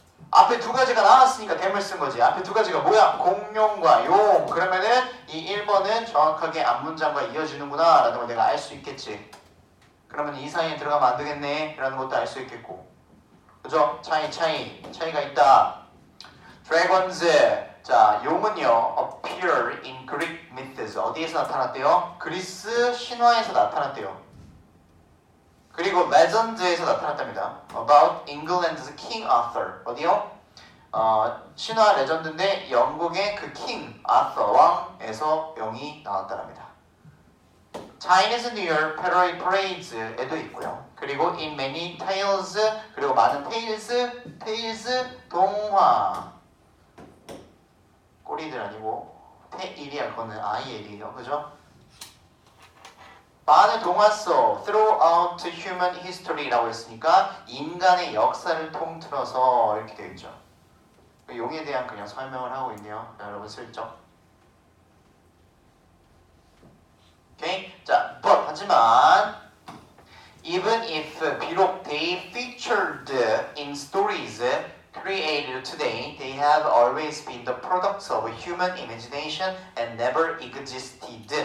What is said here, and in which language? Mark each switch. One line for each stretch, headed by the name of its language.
Korean: 앞에 두 가지가 나왔으니까 them을 쓴 거지. 앞에 두 가지가 뭐야? 공룡과 용. 그러면은 이 1번은 정확하게 앞문장과 이어지는구나 라는 걸 내가 알 수 있겠지. 그러면 이 사이에 들어가면 안 되겠네 라는 것도 알 수 있겠고. 그죠? 차이가 있다. dragons. 자, 용은요
English: appear in Greek myths.
Korean: 어디에서 나타났대요? 그리스 신화에서 나타났대요. 그리고 legend에서 나타났답니다.
English: About England's King Arthur.
Korean: 어디요? 신화 레전드인데 영국의 그 king 아서 왕에서 용이 나왔다랍니다.
English: Chinese New Year Parades
Korean: 에도 있고요. 그리고
English: in many tales,
Korean: 그리고 많은 tales 동화. 꼬리들 아니고 테일이야. 그거는 IL이에요. 그죠? 많은 동화 속
English: throughout human history
Korean: 라고 했으니까 인간의 역사를 통틀어서 이렇게 되어 있죠. 용에 대한 그냥 설명을 하고 있네요. 여러분 슬쩍. 오케이?
English: 자, but 하지만 even if 비록 they featured in stories created today, they have always been the products of human imagination and never existed.